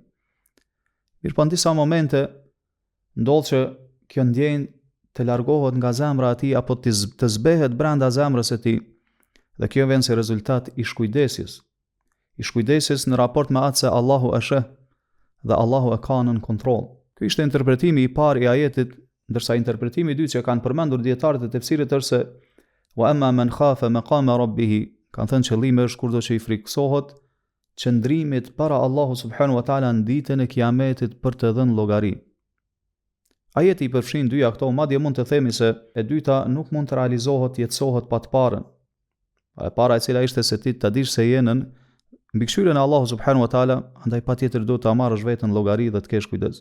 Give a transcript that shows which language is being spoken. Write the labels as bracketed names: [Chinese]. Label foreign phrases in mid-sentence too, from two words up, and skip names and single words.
[Albanian] Mirpo në disa momente ndodh që kjo ndjenjë të largohet nga zemra e tij apo të zbehet brenda zemrës së tij, dhe kjo vjen si rezultat i shkujdesjes në raport me atë se Allahu e sheh dhe Allahu e ka nën kontroll. Ky ishte interpretimi i parë i ajetit, ndërsa interpretimi i dytë që kanë përmendur dietarët e tefsirit është se [Arabic] وأما من خاف مقام ربه, [Albanian] kanë thënë qëllimi është kurdo që i friksohet qëndrimit para Allahu [Arabic] سبحانه وتعالى [Albanian] në ditën e Kiametit për të dhënë llogari. Ajeti i përfshin dyja këto, madje mund të themi se e dyta nuk mund të realizohet, jetësohet pa të parën. E para e cila ishte se ti ta dish se je në mbikëqyrjen e Allahut [Arabic] سبحانه وتعالى, [Albanian] andaj patjetër duhet ta marrësh veten llogari dhe të kesh kujdes.